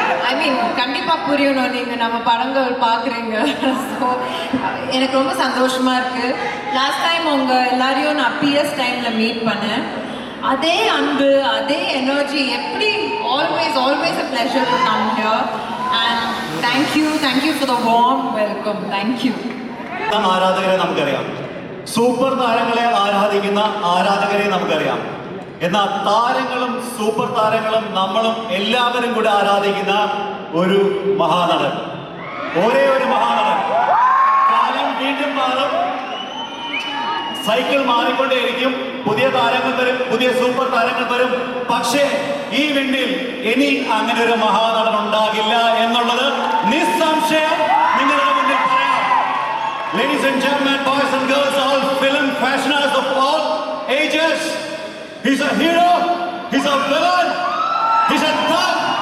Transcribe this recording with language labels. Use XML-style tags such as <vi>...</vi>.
<en>I mean</en> <ta>கண்டிப்பா புரியணும், நீங்க நம்ம படங்கள் பார்க்குறீங்க. ஸோ எனக்கு ரொம்ப சந்தோஷமா இருக்கு. லாஸ்ட் டைம் உங்க எல்லாரையும் நான் பிஎஸ் டைம்ல மீட் பண்ணேன். அதே அன்பு, அதே எனர்ஜி, எப்படி</ta> <en>always a pleasure to come here, and thank you for the warm welcome.</en> <ta>Thank you.</ta> <ml>ആരാധകരെ നമുക്കറിയാം, സൂപ്പർ താരങ്ങളെ ആരാധിക്കുന്ന ആരാധകരെ നമുക്കറിയാം. എന്നാൽ താരങ്ങളും സൂപ്പർ താരങ്ങളും നമ്മളും എല്ലാവരും കൂടെ ആരാധിക്കുന്ന ഒരു മഹാനടൻ, ഒരേ ഒരു മഹാനടൻ. കാലം വീണ്ടും മാറും, സൈക്കിൾ മാറിക്കൊണ്ടേയിരിക്കും, പുതിയ താരങ്ങൾ വരും, പുതിയ സൂപ്പർ താരങ്ങൾ വരും. പക്ഷേ ഈ വിണ്ടിൽ ഇനി അങ്ങനെ ഒരു മഹാനടൻ ഉണ്ടാകില്ല എന്നുള്ളത് നിസ്സംശയം നിങ്ങളുടെ മുന്നിൽ പറയാം.</ml> <en>Ladies and gentlemen, boys and girls, all film fashionables of all ages, he's a hero, he's a villain, he's a thug.</en>